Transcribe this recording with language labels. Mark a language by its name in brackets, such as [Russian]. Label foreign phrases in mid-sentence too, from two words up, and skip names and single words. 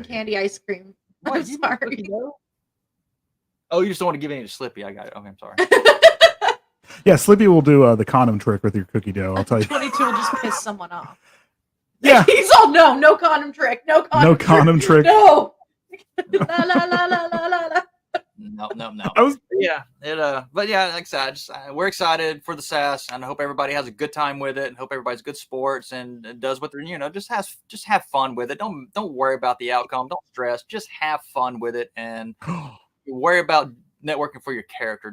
[English] right. candy ice cream. What, I'm you make sorry. cookie dough? Oh, you just don't want to give any to Slippy. I got it. Okay, I'm sorry. Yeah, Slippy will do the condom trick with your cookie dough. I'll tell you. 22 will just piss someone off. Yeah. He's all no condom trick, no condom trick. No. La la la la la la la. No. I was Yeah, but yeah, like I said, we're excited for the SAS, and I hope everybody has a good time with it, and hope everybody's good sports and does what they're, just have fun with it. Don't worry about the outcome. Don't stress. Just have fun with it, and worry about networking for your character.